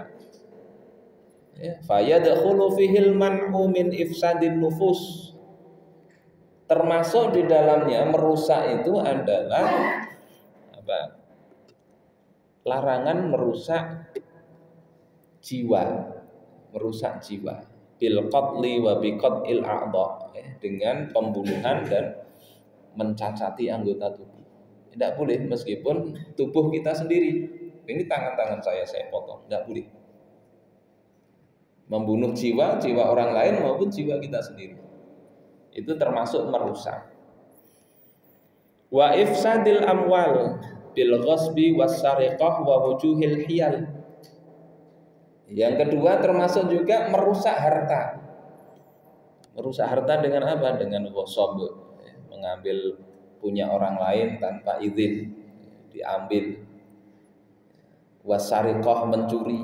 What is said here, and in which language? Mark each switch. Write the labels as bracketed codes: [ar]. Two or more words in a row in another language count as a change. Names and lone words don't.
[ar] Ya, فيدخل فيه المنع من إفساد النفوس. [id] Termasuk di dalamnya merusak itu adalah apa? Larangan merusak jiwa, merusak jiwa. [ar] بالقتل وبقطع الأعضاء, [id] dengan pembunuhan dan mencacati anggota tubuh. Tidak boleh meskipun tubuh kita sendiri. Ini tangan-tangan saya potong, tidak boleh. Membunuh jiwa orang lain maupun jiwa kita sendiri. Itu termasuk merusak. [ar] وإفساد الأموال بالغصب والسرقة ووجوه الحيل. [id] Yang kedua termasuk juga merusak harta. Merusak harta dengan apa? Dengan ghasab, mengambil punya orang lain tanpa izin, diambil. Wasariqah, mencuri.